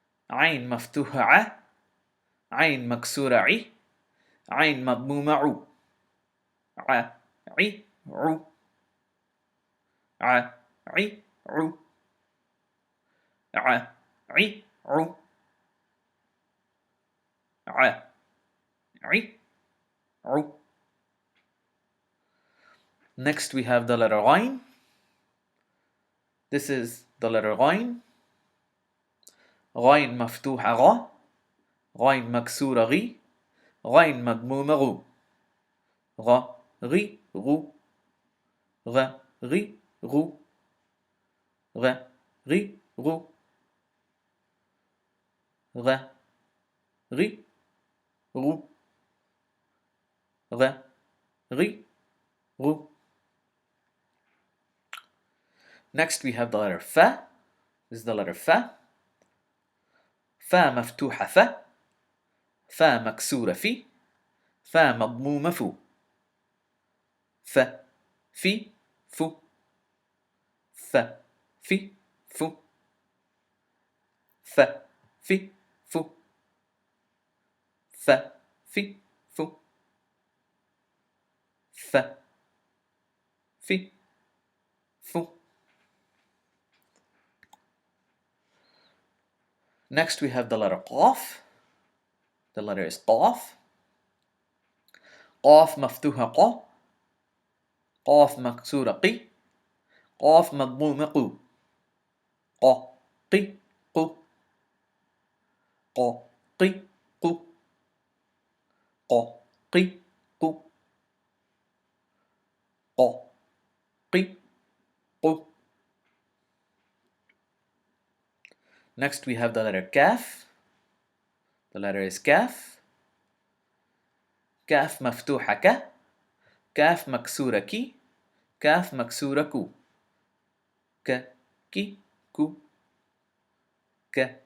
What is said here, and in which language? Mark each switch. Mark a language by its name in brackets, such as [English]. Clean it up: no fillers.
[Arabic] عين مفتوحة ع، عين مكسورة عي، عين مضمومة عو، ع عي عو، ع عي عو، ع عي عو، ع عي عو. [English] Next we have the letter غين. This is the letter غين. [Arabic] غين مفتوحة غ، غين مكسورة غي، غين مضمومة غو، غ غي غو، غ غي غو، غ غي غو، غ غي غو، غ غي غو. [English] Next we have the letter fa. This is the letter fa. [Arabic] فا مفتوحة فا، فا مكسورة في، فا مضمومة فو، ف في فو، ف في فو، ف في فو، ف في فو، ف في فو. [English] Next we have the letter قاف. The letter is قاف. [Arabic] قاف مفتوحة ق، قاف مكسورة قي، قاف مضمومة قو، ق قي قو، ق قي قو، ق قي قو، ق قي قو. [English] Next we have the letter كاف. The letter is كاف. [Arabic] كاف مفتوحة ك، كاف مكسورة كي، كاف مكسورة كو، ك كي كو، ك